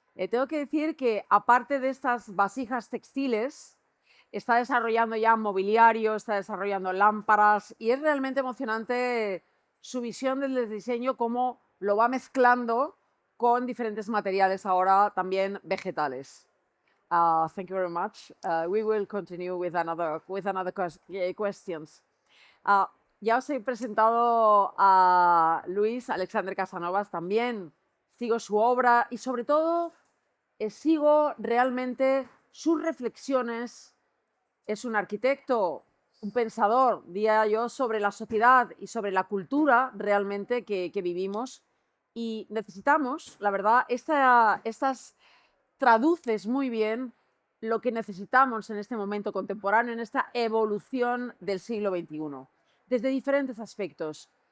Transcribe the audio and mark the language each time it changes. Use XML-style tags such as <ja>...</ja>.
<es>Tengo que decir que aparte de estas vasijas textiles, está desarrollando ya mobiliario, está desarrollando lámparas y es realmente emocionante su visión del diseño, cómo lo va mezclando con diferentes materiales ahora también vegetales.</es> <en>Thank you very much. We will continue with another questions.</en> <es>Ya os he presentado a Luis Alexander Casanovas, también sigo su obra y sobre todo sigo realmente sus reflexiones. Es un arquitecto, un pensador, diría yo, sobre la sociedad y sobre la cultura realmente que vivimos, y necesitamos, la verdad, estas traduces muy bien lo que necesitamos en este momento contemporáneo, en esta evolución del siglo XXI, desde diferentes aspectos.</es>